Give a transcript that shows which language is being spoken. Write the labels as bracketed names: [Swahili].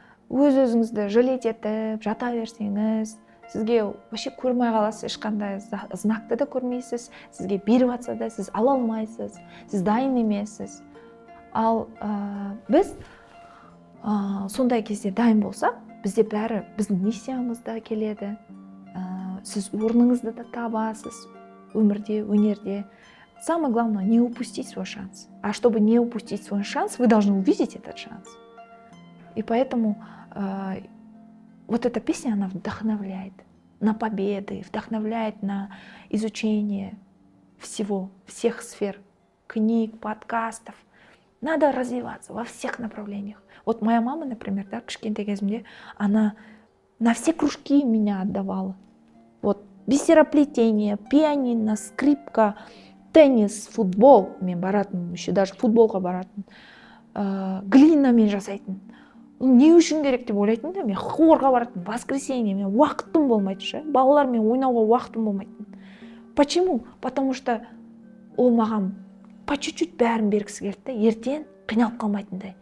[Kazakh] Өз-өзіңізді жалеть етіп, жата берсеңіз, сізге вообще көрмей қаласыз, ешқандай знакты да көрмейсіз, сізге беріп атса да сіз ала алмайсыз, сіз дайын емессіз. Ал біз сондай кезде дайын болсақ, бізде бәрі біздің миссиямызда келеді. Сіз орныңызды да табасыз өмірде, өнерде. [Russian] Самое главное, не упустить свой шанс. А чтобы не упустить свой шанс, вы должны увидеть этот шанс. И поэтому вот эта песня, она вдохновляет на победы, вдохновляет на изучение всех сфер, книг, подкастов. Надо развиваться во всех направлениях. Вот моя мама, например, [Kazakh] кішкентай кезімде, [Russian] она на все кружки меня отдавала. Вот бисероплетение, пианино, скрипка, теннис, футбол. [Kazakh] Мен баратын, [Russian] еще даже [Kazakh] футболға баратын. Глинамен жасайтын. Не үшін керек деп ойлайтын да, мен хорға баратын, воскресенье, мен уақытым болмайды, балалармен ойнауға уақытым болмайды. [Russian] Почему? Потому что [Kazakh] ол маған [Russian] по чуть-чуть [Kazakh] бәрін бергісі келді, ертең қиналып қалмайтындай.